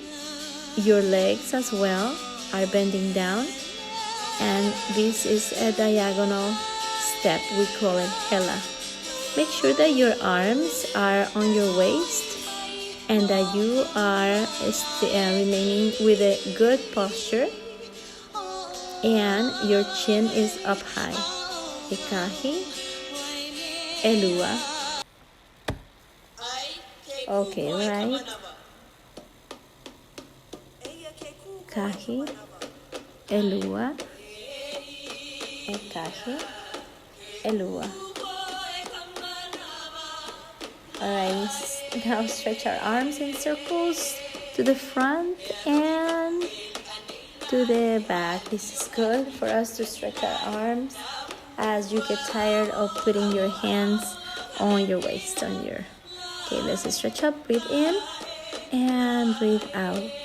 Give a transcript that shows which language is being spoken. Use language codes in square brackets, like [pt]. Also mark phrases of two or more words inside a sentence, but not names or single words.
[en] Your legs as well are bending down, and this is a diagonal step. We call it Hula. Make sure that your arms are on your waist and that you are remaining with a good posture and your chin is up high. [haw] Ikahi, elua. [en] Okay, right. [haw] Kahi, elua. Ikahi, elua. [en] Alright, now stretch our arms in circles to the front and to the back. This is good for us to stretch our arms as you get tired of putting your hands on your waist, Okay, let's stretch up, breathe in and breathe out.